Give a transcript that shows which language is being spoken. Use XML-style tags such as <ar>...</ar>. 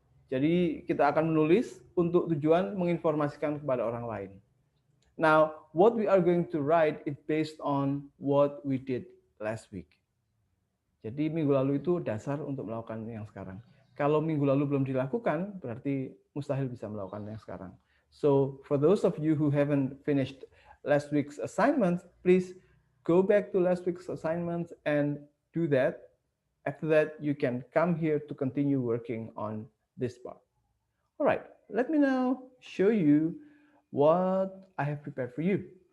<id>Jadi kita akan menulis untuk tujuan menginformasikan kepada orang lain.</id> <en>Now, what we are going to write is based on what we did last week.</en> <id>Jadi minggu lalu itu dasar untuk melakukan yang sekarang. Kalau minggu lalu belum dilakukan, berarti mustahil bisa melakukan yang sekarang.</id> <en>So, for those of you who haven't finished last week's assignment, please go back to last week's assignment and do that. After that, you can come here to continue working on this part. All right, let me now show you what I have prepared for you.</en>